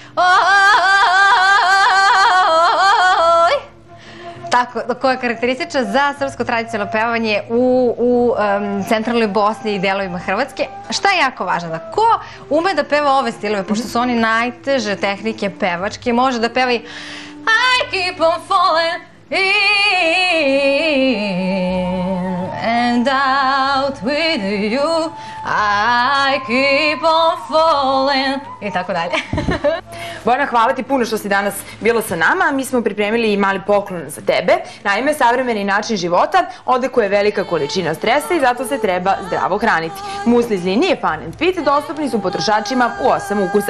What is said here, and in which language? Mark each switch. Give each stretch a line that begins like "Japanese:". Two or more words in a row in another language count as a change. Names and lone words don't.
Serbian: Tako, koja je karakteristična za srpsko tradicionalno pevanje u centralnoj Bosni i delovima Hrvatske. Šta je jako važno? Da ko ume da peva ove stilove, pošto su oni najteže tehnike pevačke, može da peva i
English: I keep on falling in and out with you, I keep on falling
Serbian: i tako dalje. Bojana, hvala ti puno što si danas bila sa nama. Mi smo pripremili i mali poklon za tebe. Naime, savremeni način života odlikuje velika količina stresa i zato se treba zdravo hraniti. Musli iz linije Fun and Fit dostupni su potrošačima u 8 ukusa.